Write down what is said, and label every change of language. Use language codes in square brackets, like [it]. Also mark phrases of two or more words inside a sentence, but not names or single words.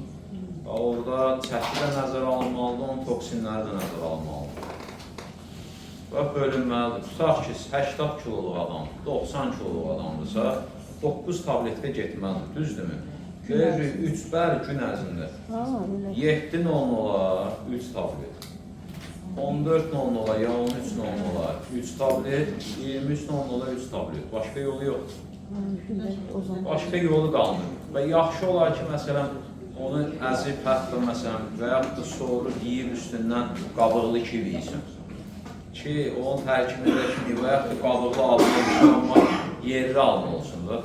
[az] Və orada çəki də nəzərə alınmalıdır, onun toksinləri də nəzərə alınmalıdır. Və bölünməlidir. Tutaq ki, 80 kiloluq adam, 90 kiloluq adamdırsa, 9 tabletə getməlidir, düzdürmü? Görürük, 3 bəli gün ərzində. 7:00-a 3 tablet. 14:00-a ya 13:00-a 3 tablet, 23:00-a 3 tablet. Başqa yolu yoxdur. Başqa yolu qalmır. Və yaxşı olar ki, məsələn, onu əzib hətta məsələn və yaxud da soğuru yiyib üstündən qabıqlı kivi yiysin. Ki, onun tərkibindəki və yaxud da qabıqlı alma amma yerli alma olsun da.